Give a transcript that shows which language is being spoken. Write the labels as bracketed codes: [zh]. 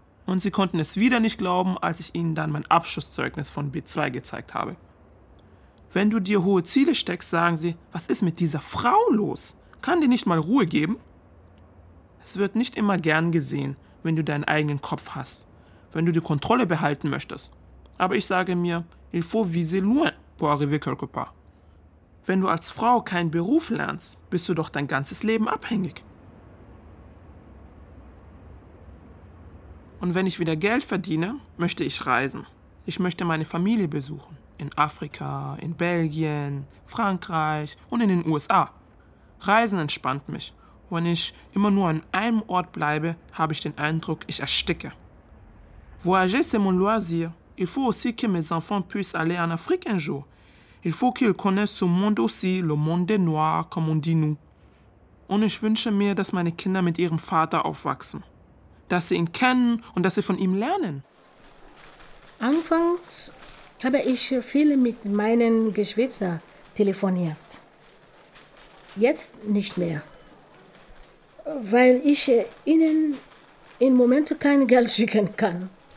[de] Und sie konnten es wieder nicht glauben, als ich ihnen dann mein Abschlusszeugnis von B2 gezeigt habe. Wenn du dir hohe Ziele steckst, sagen sie, was ist mit dieser Frau los? Kann die nicht mal Ruhe geben? Es wird nicht immer gern gesehen, wenn du deinen eigenen Kopf hast, wenn du die Kontrolle behalten möchtest. Aber ich sage mir, [fr] il faut viser loin pour arriver quelque part. [de] Wenn du als Frau keinen Beruf lernst, bist du doch dein ganzes Leben abhängig. Und wenn ich wieder Geld verdiene, möchte ich reisen. Ich möchte meine Familie besuchen. In Afrika, in Belgien, Frankreich und in den USA. Reisen entspannt mich. Wenn ich immer nur an einem Ort bleibe, habe ich den Eindruck, ich ersticke. [fr] Voyager, c'est mon loisir. Il faut aussi que mes enfants puissent aller en Afrique un jour. Il faut qu'ils connaissent ce monde aussi, le monde des Noirs, comme on dit nous. [de] Und ich wünsche mir, dass meine Kinder mit ihrem Vater aufwachsen. Dass sie ihn kennen und dass sie von ihm lernen. Anfangs habe ich viel mit meinen Geschwistern telefoniert. Jetzt nicht mehr. Weil ich ihnen im Moment kein Geld schicken kann.